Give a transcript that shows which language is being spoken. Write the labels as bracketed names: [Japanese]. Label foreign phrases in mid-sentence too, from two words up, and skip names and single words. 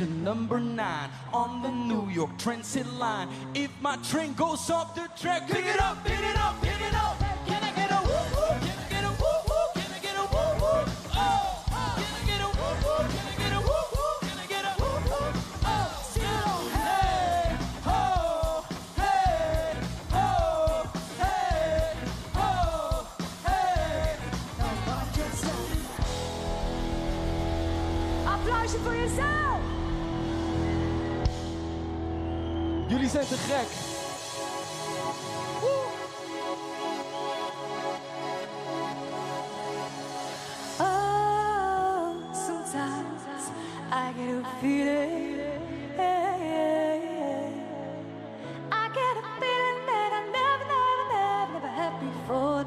[English] number 9 on the New York Transit line. If my train goes off the track, pick it up, pick it up, pick it up. Can I get a woo woo? Can I get a woo woo? Can I get a woo woo? Oh, can I get a woo woo? Can I get a woo woo? Can I get a woo woo? Oh, still, hey, ho, hey, ho, hey, ho, hey. [Dutch] Applausje voor jezelf. Jullie zijn te gek. [English] Oh, sometimes I get a feeling. I get a feeling that I never had before.